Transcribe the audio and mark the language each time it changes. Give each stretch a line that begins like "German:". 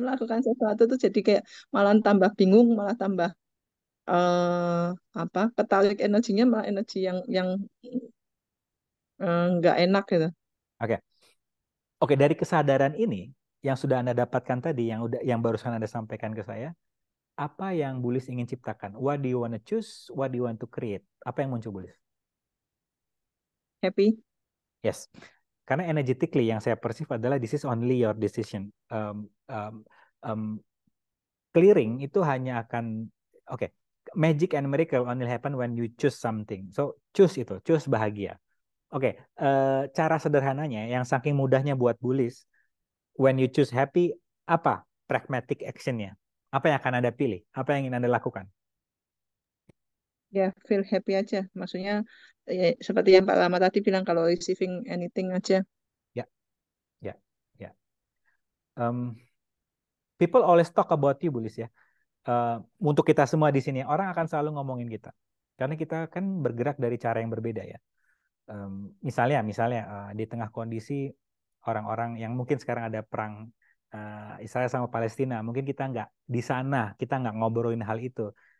Indonesian: Melakukan sesuatu tuh jadi kayak malah tambah bingung, malah tambah eh apa ketarik energinya malah energi yang nggak enak gitu. oke, oke. Dari kesadaran ini yang sudah Anda dapatkan tadi, yang barusan Anda sampaikan ke saya, apa yang Bulis ingin ciptakan?
English: What do you want to choose? What do you want to create?
Indonesian: Apa yang muncul, Bulis?
English: Happy. Yes.
Indonesian: Karena
English: energetically
Indonesian: yang saya
English: perceive
Indonesian: adalah
English: this is only your decision. Um, Clearing
Indonesian: itu hanya akan, oke,
English: magic and miracle only happen when you choose something. So choose
Indonesian: bahagia. Oke, cara sederhananya yang saking mudahnya buat Bulis,
English: when you choose happy,
Indonesian: apa pragmatic actionnya? Apa yang akan Anda pilih? Apa yang ingin Anda lakukan? Ya
English: feel happy
Indonesian: aja. Maksudnya ya, seperti yang Pak Lama tadi bilang kalau
English: receiving anything
Indonesian: aja. Ya, ya, ya.
English: Um, People always talk about you, Bulis ya.
Indonesian: Untuk kita semua di sini, orang akan selalu ngomongin kita. Karena kita kan bergerak dari cara yang berbeda ya. Misalnya di tengah kondisi orang-orang yang mungkin sekarang ada perang Israel sama Palestina, mungkin kita nggak di sana, kita nggak ngobrolin hal itu.